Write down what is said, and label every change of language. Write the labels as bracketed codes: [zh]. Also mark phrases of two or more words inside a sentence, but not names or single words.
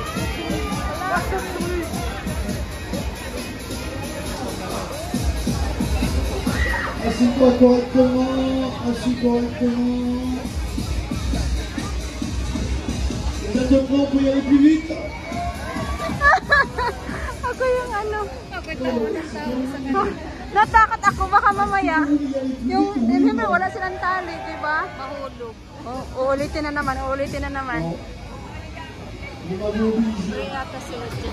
[fr] Assis-toi correctement, assis correctement. Vous êtes prêts pour y aller plus vite? [tl] Ako yung natakot ako baka mamaya yung remember wala silang tali, di ba? Mahulog. Uulitin na naman. Yata sila dyan.